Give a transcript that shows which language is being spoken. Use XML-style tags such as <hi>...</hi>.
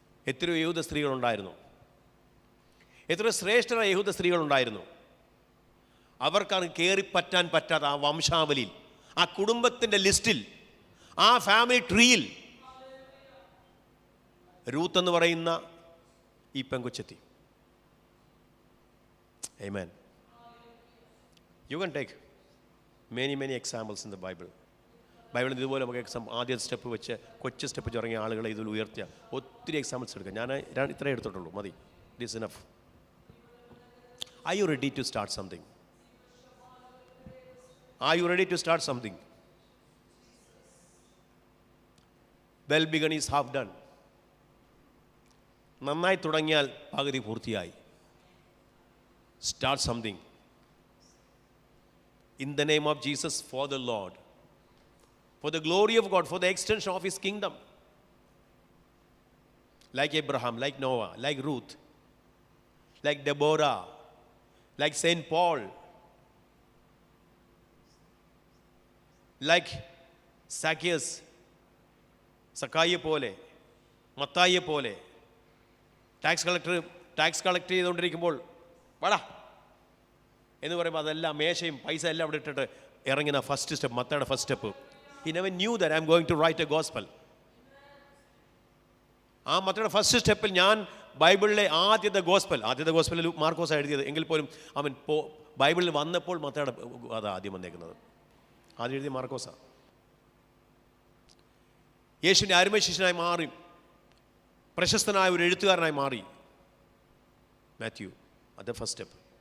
<ml>എത്രയോ യഹൂദ സ്ത്രീകളുണ്ടായിരുന്നു, എത്രയോ ശ്രേഷ്ഠരായ യഹൂദ സ്ത്രീകളുണ്ടായിരുന്നു. അവർക്കാണ് കയറിപ്പറ്റാൻ പറ്റാത്ത ആ വംശാവലിയിൽ, ആ കുടുംബത്തിൻ്റെ ലിസ്റ്റിൽ, ആ ഫാമിലി ട്രീയിൽ രൂത്ത് എന്ന് പറയുന്ന ഈ പെങ്കൊച്ചെത്തി. ആമേൻ.</ml> <en>You can take many examples in the Bible.</en> <ml>ബൈബിളിൽ ഇതുപോലെ നമുക്ക് ആദ്യ സ്റ്റെപ്പ് വെച്ച് കൊച്ചു സ്റ്റെപ്പ് വെച്ച് ഇറങ്ങിയ ആളുകളെ ഇതിൽ ഉയർത്തിയ ഒത്തിരി എക്സാമ്പിൾസ് എടുക്കാം. ഞാൻ ഇത്രേ എടുത്തിട്ടുള്ളൂ, മതി.</ml> <en>This enough. Are you ready to start something? Are you ready to start something? Well begun is half done.</en> <ml>നന്നായി തുടങ്ങിയാൽ പകുതി പൂർത്തിയായി.</ml> <en>Start something. In the name of Jesus, for the Lord, for the glory of God, for the extension of His kingdom. Like Abraham, like Noah, like Ruth, like Deborah, like Saint Paul, like Zacchaeus,</en> <ml>സക്കായിയെ പോലെ, മത്തായിയെ പോലെ, tax collect ചെയ്തുകൊണ്ടിരിക്കുമ്പോൾ വാടാ എന്ന് പറയുമ്പോൾ അതെല്ലാം മേശയും പൈസ എല്ലാം അവിടെ ഇട്ടിട്ട് ഇറങ്ങുന്ന first step, മത്തയുടെ first step.</ml> <en>He never knew that I am going to write a gospel.</en> <ml>ആ മത്തയുടെ ഫസ്റ്റ് സ്റ്റെപ്പിൽ ഞാൻ ബൈബിളിലെ ആദ്യത്തെ ഗോസ്പലിൽ മാർക്കോസ് എഴുതിയത് എങ്കിൽ പോലും അവൻ ബൈബിളിൽ വന്നപ്പോൾ മത്തയുടെ അത് ആദ്യം വന്നേക്കുന്നത്. ആദ്യം എഴുതിയ മാർക്കോസാ. യേശുവിൻ്റെ അരുമ ശിഷ്യനായി മാറി, പ്രശസ്തനായ ഒരു എഴുത്തുകാരനായി മാറി മാത്യു. അത് ഫസ്റ്റ് സ്റ്റെപ്പ്.</ml>